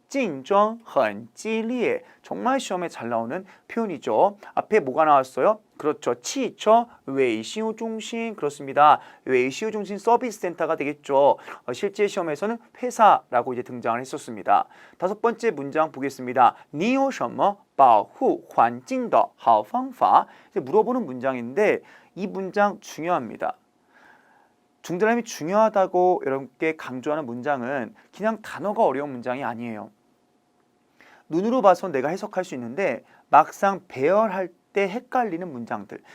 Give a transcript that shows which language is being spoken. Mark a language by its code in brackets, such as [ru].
[zh] 竞争很激烈 [ko] 정말 시험에 잘 나오는 표현이죠. 앞에 뭐가 나왔어요? 그렇죠. 汽车维修中心.그렇습니다. 维修中心 서비스 센터가 되겠죠. 실제 시험에서는 회사라고 이제 등장을 했었습니다. 다섯 번째 문장 보겠습니다. [zh] 你有什么保护环境的好方法? [ko] 물어보는 문장인데 이 문장 중요합니다. 중드람이 중요하다고 여러분께 강조하는 문장은 그냥 단어가 어려운 문장이 아니에요. 눈으로 봐서 내가 해석할 수 있는데 막상 배열할 때 헷갈리는 문장들.